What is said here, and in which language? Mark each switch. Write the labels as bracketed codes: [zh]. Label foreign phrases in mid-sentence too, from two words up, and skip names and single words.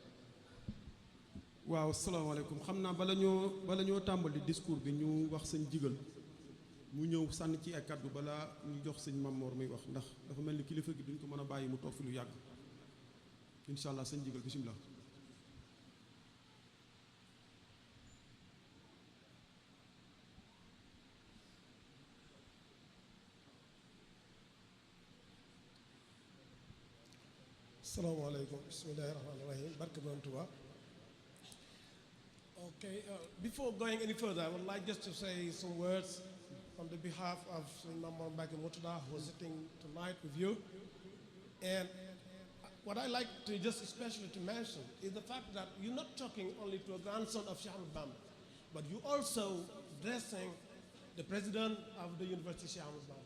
[wo] waaw salaamaaleykum xam naa bala ñoo tàmbali discours bi ñu wax sëñ Jigal mu ñëw sànni ci ay kàddu balaa ñu jox sëñ Mamor muy wax ndax dafa mel ni kilifa gi duñ ko mën a bàyyi mu toog fi lu yàgg [ar] إن شاء الله [wo] sëñ Jigal bisimilah. [ar] السلام عليكم. بسم الله الرحمن الرحيم. [wo] Barka Tuba. [en] Okay, before going any further, I would like just to say some words on the behalf of Mamor Mbacke Murtada, who is sitting tonight with you. And what I like to just especially to mention is the fact that you're not talking only to a grandson of Sheikh Ahmed Bamba, but you also addressing the president of the University of Sheikh Ahmed Bamba.